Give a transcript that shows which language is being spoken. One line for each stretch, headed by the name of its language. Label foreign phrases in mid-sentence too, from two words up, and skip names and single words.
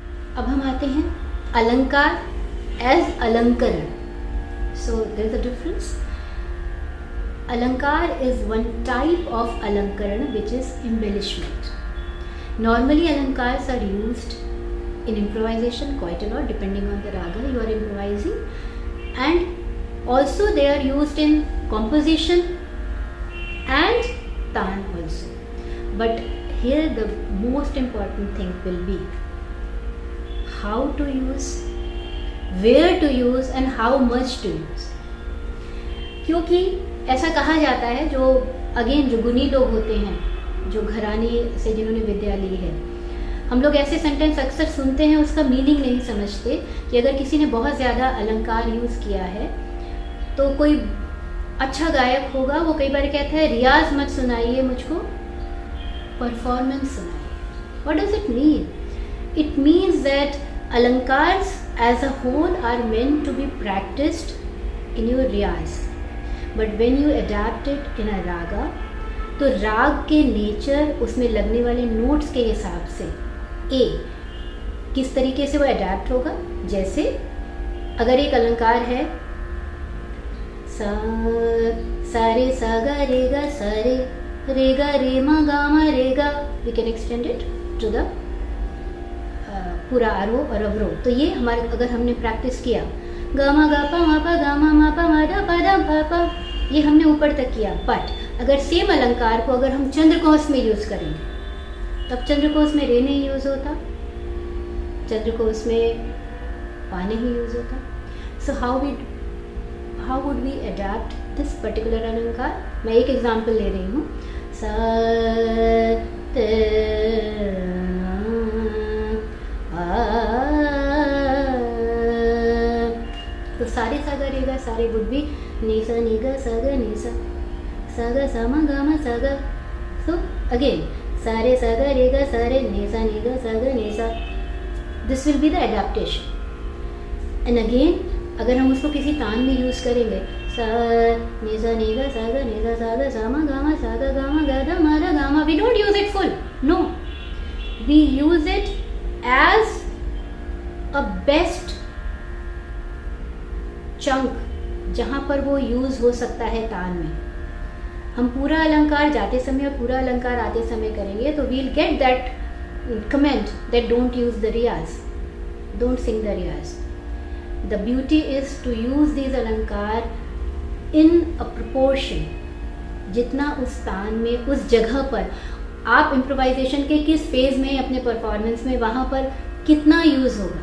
Hindi: अब हम आते हैं अलंकार एज अलंकरण.
English: So there is a difference. Alankar is one type of alankaran which is embellishment. Normally alankars are used in improvisation quite a lot depending on the raga you are improvising, and also they are used in composition and taan also. But here the most important thing will be how to use, where to use and how much to use.
Hindi: क्योंकि ऐसा कहा जाता है, जो अगेन जो गुणी लोग होते हैं, जो घराने से जिन्होंने विद्या ली है, हम लोग ऐसे सेंटेंस अक्सर सुनते हैं, उसका मीनिंग नहीं समझते कि अगर किसी ने बहुत ज़्यादा अलंकार यूज़ किया है तो कोई अच्छा गायक होगा, वो कई बार कहता है रियाज मत सुनाइए मुझको, परफॉर्मेंस सुनाइए.
English: What does it mean? It means that alankars as a whole are meant to be practised in your riyaz. But when you adapt it in a raga,
Hindi: तो राग के नेचर, उसमें लगने वाले नोट्स के हिसाब से किस तरीके से वो अडेप्ट होगा. जैसे अगर एक अलंकार है सा रे सा गा रे गा सा रे गा रे मा गा मा रे गा,
English: We can extend it to the
Hindi: पूरा आरोह और अवरोह. तो ये हमारे, अगर हमने प्रैक्टिस किया गा मा गा पा मा पा गा मा पा मा दा पा दा पा पा, ये हमने ऊपर तक किया. बट अगर सेम अलंकार को अगर हम चंद्रकोश में यूज़ करेंगे, तब चंद्रकोश में रे नहीं यूज़ होता, चंद्रकोश में पा नहीं यूज़ होता.
English: So how would we adapt this particular alankar?
Hindi: मैं एक एग्जांपल ले रही हूँ. सा तो सारे सा गा रे गा सारे
English: would be
Hindi: नी सा नी गा सा गा नी सा गा सा मा गा मा सा गा.
English: So again
Hindi: सारे सा गा रे गा सारे नी सा नी गा सा गा नी सा.
English: This will be the adaptation. And again
Hindi: अगर हम उसको किसी तान में यूज़ करेंगे, सा नी सा नी गा सा गा नी सा मा गा मा सा गा मा गा दा मा रा गा मा,
English: We don't use it full. No, we use it as a best chunk
Hindi: जहाँ पर वो यूज़ हो सकता है तान में. हम पूरा अलंकार जाते समय और पूरा अलंकार आते समय करेंगे तो
English: we'll get that comment that don't use the riyaz, don't sing the riyaz, डोंट सिंग द रियाज. The beauty is to use this alankar in a proportion,
Hindi: जितना उस तान में, उस जगह पर आप इम्प्रोवाइजेशन के किस फेज में अपने परफॉर्मेंस में, वहाँ पर कितना यूज़ होगा.